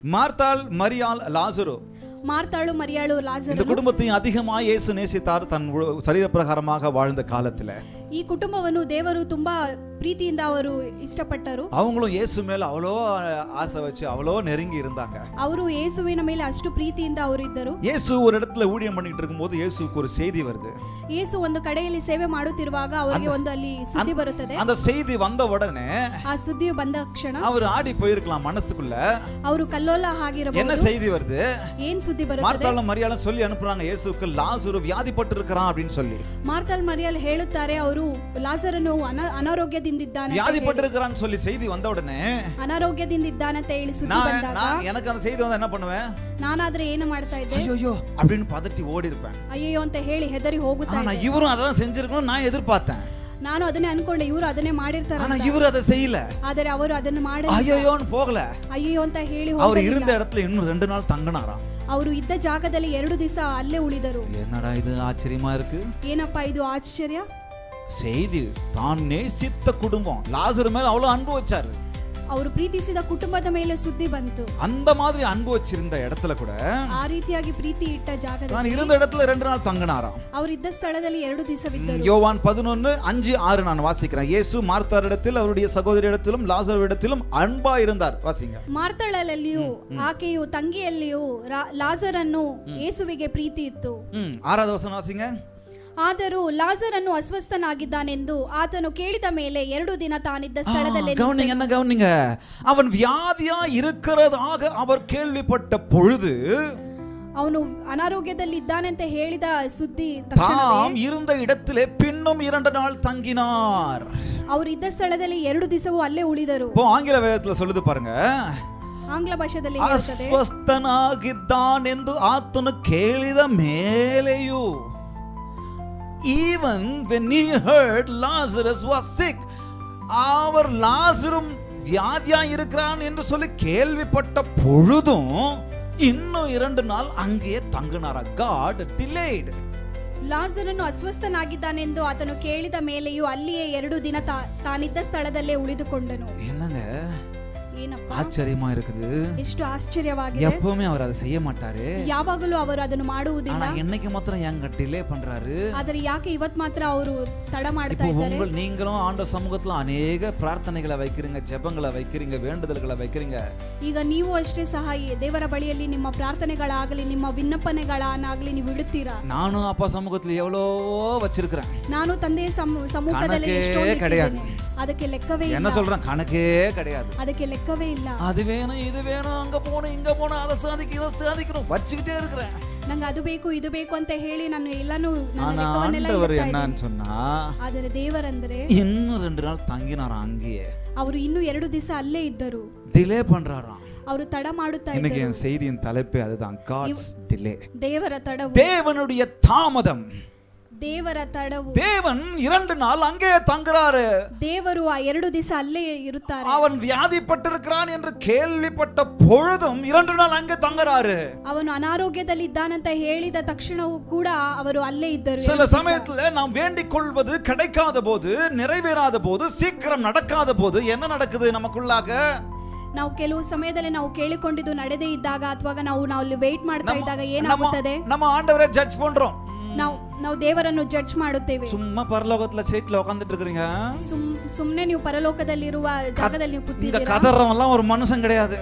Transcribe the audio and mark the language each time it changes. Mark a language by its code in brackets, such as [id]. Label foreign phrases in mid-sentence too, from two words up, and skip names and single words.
[ta] மார்த்தாள், மரியாள், லாசரு. [kn] மார்த்தாಳು, மரியாಳು, லாசರು. [ta] இந்த குடும்பத்தையும் அதிகமாக இயேசு நேசித்தார் தன் சரீர பிரகாரமாக வாழ்ந்த காலத்துல. [kn] ಈ ಕುಟುಂಬವನ್ನು ದೇವರು ತುಂಬಾ ಪ್ರೀತಿಯಿಂದ ಅವರು ಇಷ್ಟಪಟ್ಟರು. [ta] அவங்களும் இயேசு மேல அவ்வளோ ஆசை வச்சு அவ்வளோ நெருங்கி இருந்தாங்க. [kn] ಅವರು ಯೇಸುವಿನ ಮೇಲೆ ಅಷ್ಟು ಪ್ರೀತಿಯಿಂದ ಅವರು ಇದ್ದರು. [ta] இயேசு ஒரு இடத்துல ஊழியம் பண்ணிட்டு இருக்கும்போது இயேசுவுக்கு ஒரு செய்தி வருது. [kn] ಯೇಸು ಒಂದು ಕಡೆಯಲ್ಲಿ ಸೇವೆ ಮಾಡುತ್ತಿರುವಾಗ ಅವರಿಗೆ ಒಂದು ಅಲ್ಲಿ ಸುದ್ದಿ ಬರುತ್ತದೆ. [ta] அந்த செய்தி வந்த உடனே [kn] ಆ ಸುದ್ದಿಯು ಬಂದ ಕ್ಷಣ [ta] அவர் ஆடி போயிருக்கலாம் மனசுக்குள்ள. [kn] ಅವರು ಕಲ್ಲೋಲ ಆಗಿರಬಹುದು. [ta] என்ன செய்தி வருது? [kn] ಏನ್ ಸುದ್ದಿ ಬರುತ್ತದೆ? [ta] மார்த்தாளும் மரியாளும் சொல்லி அனுப்புறாங்க இயேசுவுக்கு லாசரு வியாதிப்பட்டு இருக்கிறான் அப்படின்னு சொல்லி. [kn] ಮಾರ್ತಾಳ್ ಮರಿಯಾಲ್ ಹೇಳುತ್ತಾರೆ ಅವರು ಲಾಜರನು ಅನಾರೋಗ್ಯದಿಂದ ಇದ್ದಾನೆ. [ta] வியாதிப்பட்டு இருக்கிறான்னு சொல்லி செய்தி வந்த உடனே [kn] ಅನಾರೋಗ್ಯದಿಂದ ಇದ್ದಾನೆ ಅಂತ ಹೇಳಿ ಸುದ್ದಿ ಬಂದಾಗ [ta] எனக்கு அந்த செய்தி வந்தா என்ன பண்ணுவேன்? [kn] ನಾನಾದ್ರೆ ಏನು ಮಾಡ್ತಾ ಇದ್ದೆ? [ta] ಅಯ್ಯೋ அப்படின்னு பதட்டி ஓடி இருப்பேன். [kn] ಅಯ್ಯೋ ಅಂತ ಹೇಳಿ ಹೆದರಿ ಹೋಗುತ್ತಾ ಇದ್ದೆ. [ta] ஆனா இவரும் அதான் செஞ்சிருக்கணும் நான் எதிர்பார்த்தேன். [kn] ನಾನು ಅದನ್ನೇ ಅನ್ಕೊಂಡೆ, ಇವರು ಅದನ್ನೇ ಮಾಡಿರ್ತಾರೆ. [ta] ஆனா இவரு அதை செய்யல. [kn] ಆದರೆ ಅವರು ಅದನ್ನ ಮಾಡಲಿಲ್ಲ. [ta] ಅಯ್ಯೋன்னு போகல. [kn] ಅಯ್ಯೋ ಅಂತ ಹೇಳಿ [ta] ಅವರು இருந்த இடத்துல இன்னும் 2 நாள் தங்கினாராம். [kn] ಅವರು ಇದ್ದ ಜಾಗದಲ್ಲಿ 2 ದಿವಸ ಅಲ್ಲೇ ಉಳಿದರು. [ta] என்னடா இது ஆச்சரியமா இருக்கு? [kn] ಏನಪ್ಪಾ ಇದು ಆಶ್ಚರ್ಯ? [ta] செய்தி தான் நேசித்த குடும்பம் லாசரு மேல அவ்வளவு அன்பு வச்சாரு. [kn] ಅವರು ಪ್ರೀತಿಸಿದ ಕುಟುಂಬದ ಮೇಲೆ ಸುದ್ದಿ ಬಂತು. [ta] அந்த மாதிரி அன்பு வச்சிருந்த இடத்துல கூட [kn] ಆ ರೀತಿಯಾಗಿ ಪ್ರೀತಿ ಇಟ್ಟ ಜಾಗದಲ್ಲಿ [ta] நான் இருந்த இடத்துல 2 நாள் தங்கினாராம். [kn] ಅವರು ಇದ್ದ ಸ್ಥಳದಲ್ಲಿ 2 ದಿವಸವಿದ್ದರು. [ta] யோவான் 11:5-6 நான் வாசிக்கிறேன். இயேசு மார்த்தாளிடத்தில் அவருடைய சகோதரியிடத்திலும் லாசருவிடத்திலும் அன்பா இருந்தார். வாசிங்க. [kn] ಮಾರ್ತಾಳಲ್ಲಿಯೂ ಆಕೆಯು ತಂಗಿಯಲ್ಲಿಯೂ ಲಾಜರನ್ನು ಯೇಸುವಿಗೆ ಪ್ರೀತಿ ಇತ್ತು. [ta] 6வது வசனம் வாசிங்க. [kn] ಆದರೂ ಲಾಜರನ್ನು ಅಸ್ವಸ್ಥನಾಗಿದ್ದಾನೆಂದು ಆತನು ಕೇಳಿದ ಮೇಲೆ 2 ದಿನ ತಾನಿದ್ದ ಸ್ಥಳದಲ್ಲಿ [ta] கவனிங்க அவன் வியாதியா இருக்கிறதாக அவர் கேள்விப்பட்ட பொழுது [kn] ಅವನು ಅನಾರೋಗ್ಯದಲ್ಲಿ ಇದ್ದಾನೆ ಅಂತ ಹೇಳಿದ ಸುದ್ದಿ [ta] தாம் இருந்த இடத்திலே பின்னும் 2 நாள் தங்கினார். [kn] ಅವರು ಇದ್ದ ಸ್ಥಳದಲ್ಲಿ 2 ದಿವಸವೂ ಅಲ್ಲೇ ಉಳಿದರು. ಆಂಗ್ಲ ವೇದದಲ್ಲಿ [ta] சொல்லுது பாருங்க. [kn] ಆಂಗ್ಲ ಭಾಷೆಯಲ್ಲಿ ಹೇಳುತ್ತದೆ, ಅಸ್ವಸ್ಥನಾಗಿದ್ದಾನೆಂದು ಆತನು ಕೇಳಿದ ಮೇಲೆಯೂ [en] even when he heard Lazarus was sick, [ta] அவர் லாசரும் வியாதியா இருக்கிறான் என்று சொல்லி கேள்விப்பட்ட பொழுதும் இன்னும் 2 நாள் அங்கேயே தங்கினாரா. [en] God delayed. [kn] ಲಾಜರನು ಅಸ್ವಸ್ಥನಾಗಿದ್ದಾನೆಂದು ಆತನು ಕೇಳಿದ ಮೇಲೆಯೂ ಅಲ್ಲಿಯೇ 2 ದಿನ ತಾನಿದ್ದ ಸ್ಥಳದಲ್ಲೇ ಉಳಿದುಕೊಂಡನು. [ta] என்னங்க [kn] ಏನಪ್ಪ [ta] ஆச்சரியமா இருக்குது. [kn] ಎಷ್ಟು ಆಶ್ಚರ್ಯವಾಗಿದೆ. [ta] எப்பவுமே அவர் அதை செய்ய மாட்டாரு. [kn] ಯಾವಾಗಲೂ ಅವರು ಅದನ್ನು ಮಾಡುವುದಿಲ್ಲ. [ta] ஆனா இன்னைக்கு மாத்திரம் ஏங்க டிலே பண்றாரு? [kn] ಆದರೆ ಯಾಕೆ ಇವತ್ತು ಮಾತ್ರ ಅವರು ತಡ ಮಾಡ್ತಾ ಇದ್ದಾರೆ? [ta] நீங்களும் ஆண்டவர் சமூகத்துல அநேக பிரார்த்தனைகளை வைக்கிறீங்க, ஜெபங்களை வைக்கிறீங்க, வேண்டுதல்களை வைக்கிறீங்க. [kn] ಈಗ ನೀವು ಅಷ್ಟೇ ಸಹ ದೇವರ ಬಳಿಯಲ್ಲಿ ನಿಮ್ಮ ಪ್ರಾರ್ಥನೆಗಳಾಗಲಿ ನಿಮ್ಮ ವಿನ್ನಪನೆಗಳನ್ನಾಗಲಿ ನೀವು ಇಡುತ್ತೀರಾ. ನಾನು ಅಪ್ಪ [ta] சமூகத்துல எவ்வளவோ வச்சிருக்கிறேன். [kn] ನಾನು ತಂದೆಯ ಸಮ್ಮುಖದಲ್ಲಿ ಎಷ್ಟೋ ಇಟ್ಟಿದ್ದೇನೆ. ಅದಕ್ಕೆ ಲೆಕ್ಕವೇ ಇಲ್ಲ. [ta] என்ன சொல்றேன்? கணக்கே கிடையாது. [kn] ಅದಕ್ಕೆ ಲೆಕ್ಕವೇ ಇಲ್ಲ. [ta] அது வேணும் இது வேணும் அங்க போணும் இங்க போணும் அதை சாதிக்கணும் இதை சாதிக்கணும் வச்சுக்கிட்டே இருக்கிறேன். [kn] ನಂಗೆ ಅದು ಬೇಕು ಇದು ಬೇಕು ಅಂತ ಹೇಳಿ ನಾನು ಎಲ್ಲಾನು [ta] ஆண்டவர் என்னன்னு சொன்னா, [kn] ಆದರೆ ದೇವರಂದ್ರೆ [ta] இன்னும் 2 நாள் தங்கினாராம் அங்கேயே. [kn] ಅವರು ಇನ್ನೂ 2 ದಿವಸ ಅಲ್ಲೇ ಇದ್ದರು. [ta] டிலே பண்றாராம். [kn] ಅವರು ತಡ ಮಾಡುತ್ತಾ ಇದ್ದರು. [ta] இன்னைக்கு என் செய்தியின் தலைப்பே அதுதான், [en] God's delay. [kn] ದೇವರ ತಡವು, [ta] தேவனுடைய தாமதம். [kn] ದೇವರ ತಡವು. [ta] தேவன் 2 நாள் அங்கே தங்குறாரு. [kn] ದೇವರು ಆ 2 ದಿವಸ ಅಲ್ಲೇ ಇರುತ್ತಾರೆ. [ta] அவன் வியாதிப்பட்டிருக்கிறான் என்று கேள்விப்பட்ட பொழுதும் 2 நாள் அங்கே தங்குறாரு. [kn] ಅವನು ಅನಾರೋಗ್ಯದಲ್ಲಿ ಇದ್ದಾನಂತ ಹೇಳಿದ ತಕ್ಷಣವೂ ಕೂಡ ಅವರು ಅಲ್ಲೇ ಇದ್ದರು. [ta] சில சமயத்துல நாம் வேண்டிக் கொள்வது கிடைக்காத போது, நிறைவேறாத போது, சீக்கிரம் நடக்காத போது என்ன நடக்குது நமக்குள்ளாக? [kn] ನಾವು ಕೆಲವು ಸಮಯದಲ್ಲಿ ನಾವು ಕೇಳಿಕೊಂಡಿದ್ದು ನಡೆದೇ ಇದ್ದಾಗ ಅಥವಾ ನಾವು ಅಲ್ಲಿ ವೇಟ್ ಮಾಡ್ತಾ ಇದ್ದಾಗ ಏನಾಗುತ್ತದೆ? [ta] ನಮ್ಮ ಆண்டವರೇ ಜಡ್ಜ್ பண்றோம். [kn] ನಾವು ದೇವರನ್ನು ಜಡ್ಜ್ ಮಾಡುತ್ತೇವೆ. [ta] சும்மா பரலோகத்துல சீட்ல உட்கார்ந்துட்டு இருக்கீங்க. [kn] ಸುಮ್ಮನೆ ನೀವು ಪರಲೋಕದಲ್ಲಿರುವ ಜಾಗದಲ್ಲಿ ನೀವು ಕೂತಿದ್ದೀರಾ. [ta] இந்த கதறவெல்லாம் ஒரு மனுஷன் கிடையாது.